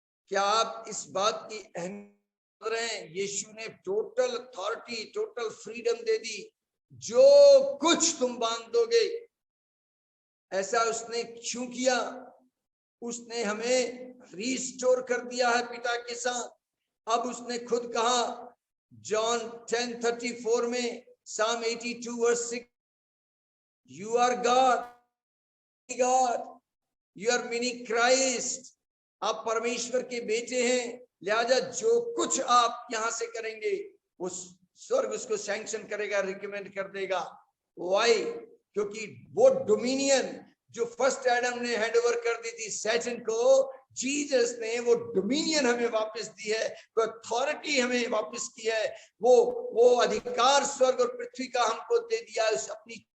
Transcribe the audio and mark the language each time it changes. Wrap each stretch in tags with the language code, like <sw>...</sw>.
<hi>क्या आप इस बात की अहमियत रहे हैं? यीशु ने टोटल अथॉरिटी, टोटल फ्रीडम दे दी. जो कुछ तुम बांध दोगे. ऐसा उसने क्यों किया? उसने हमें रिस्टोर कर दिया है पिता के साथ. अब उसने खुद कहा जॉन 10:34 में,</hi> <en>Psalm 82 verse 6, you are God, you are mini Christ.</en> <hi>आप परमेश्वर के बेटे हैं, लिहाजा जो कुछ आप यहां से करेंगे वो स्वर्ग उसको सैंक्शन करेगा, रिकमेंड कर देगा. वाई? क्योंकि वो डोमिनियन जो फर्स्ट एडम ने हैंड ओवर कर दी थी सैटन को, जीसस ने वो डोमिनियन हमें वापस दी है, वो अथॉरिटी हमें वापस की है, वो अधिकार स्वर्ग और पृथ्वी का हमको दे दिया है अपनी.</hi>